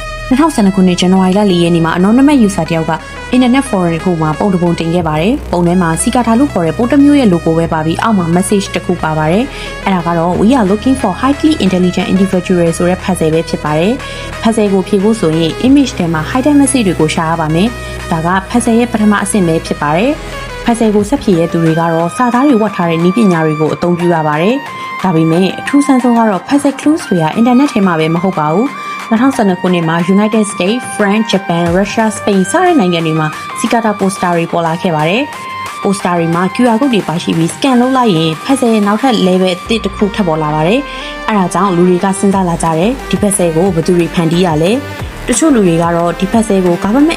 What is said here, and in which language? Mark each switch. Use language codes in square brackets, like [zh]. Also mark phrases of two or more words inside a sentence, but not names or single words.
[my] 2012 ခုနှစ်ဇန်နဝါရီလ4ရက်နေ့မှာ [en] anonymous user [my] တယောက်က [en] internet forum [my] တစ်ခုမှာပုံတစ်ပုံတင်ခဲ့ပါတယ်။ပုံထဲမှာစီကာတာလို့ခေါ်တဲ့ပိုတမျိုးရဲ့ logo ပဲပါပြီးအောက်မှာ message တစ်ခုပါပါတယ်။အဲ့ဒါကတော့ [en] we are looking for highly intelligent individuals [my] ဆိုတဲ့ puzzle ပဲဖြစ်ပါတယ်။ puzzle ကိုဖြေဖို့ဆိုရင် image ထဲမှာ [en] hidden message [my] တွေကိုရှာရပါမယ်။ဒါက puzzle ရဲ့ပထမအဆင့်ပဲဖြစ်ပါတယ်။ puzzle ကိုဆက်ဖြေရတဲ့သူတွေကတော့စာသားတွေဝတ်ထားတဲ့နည်းပညာတွေကိုအသုံးပြုရပါတယ်။ဒါပေမဲ့အထူးဆန်းဆုံးကတော့ [en] puzzle clues [my] တွေက internet ထဲမှာပဲမဟုတ်ပါဘူး။2012ခုနှစ်မှာ United States, France, Japan, Russia, Spain စတဲ့နိုင်ငံတွေမှာစီကာတာပိုစတာတွေပေါ်လာခဲ့ပါတယ်။ပိုစ တာတွေမှာ [en] QR code [my] တွေပါရှိပြီး scan လုပ်လိုက်ရင် puzzle ရဲ့နောက်ထပ် level အသစ်တစ်ခုထပ်ပေါ်လာပါတယ်။အဲဒါကြောင့်လူတွေကစဉ်းစားလာကြတယ်ဒီ puzzle ကိုဘယ်သူတွေဖန်တီးရလဲ။တချို့လူတွေကတော့ဒီ puzzle ကို Government